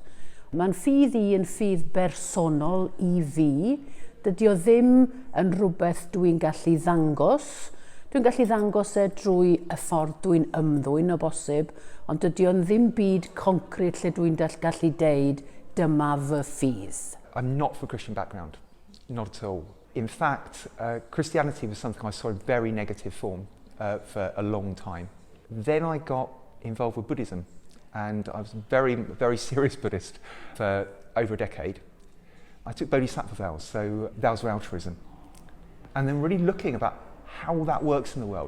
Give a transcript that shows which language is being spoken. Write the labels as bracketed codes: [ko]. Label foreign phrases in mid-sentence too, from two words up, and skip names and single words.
[cy] Mae'n ffydd i yn ffydd bersonol i fi. Dydy o ddim yn rhywbeth dwi'n gallu ddangos. Dwi'n gallu ddangos drwy y ffordd dwi'n ymddwyn o bosib, ond dydy o'n ddim byd concret lle dwi'n gallu deud dyma fy ffydd. [en] I'm not from a Christian background, not at all. In fact, Christianity was something I saw in very negative form for a long time. Then I got involved with Buddhism, and I was a very serious Buddhist for over a decade. I took bodhisattva vows, so vows of altruism, and then really looking about how that works in the world.